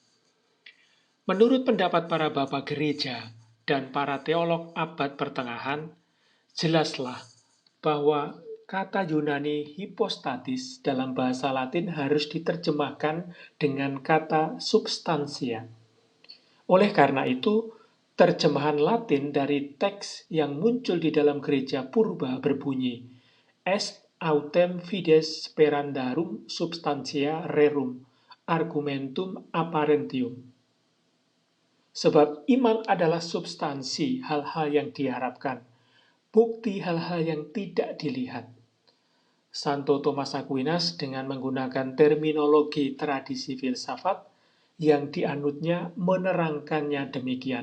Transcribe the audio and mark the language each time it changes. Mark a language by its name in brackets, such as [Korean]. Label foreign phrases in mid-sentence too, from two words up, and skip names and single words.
[Indonesian] Menurut pendapat para bapak gereja dan para teolog abad pertengahan, jelaslah bahwa kata Yunani hipostatis dalam bahasa Latin harus diterjemahkan dengan kata substansia. Oleh karena itu, terjemahan Latin dari teks yang muncul di dalam gereja purba berbunyi, [Latin] Est autem fides sperandarum substantia rerum, argumentum apparentium. [Indonesian] Sebab iman adalah substansi hal-hal yang diharapkan, bukti hal-hal yang tidak dilihat. Santo Thomas Aquinas dengan menggunakan terminologi tradisi filsafat yang dianutnya menerangkannya demikian.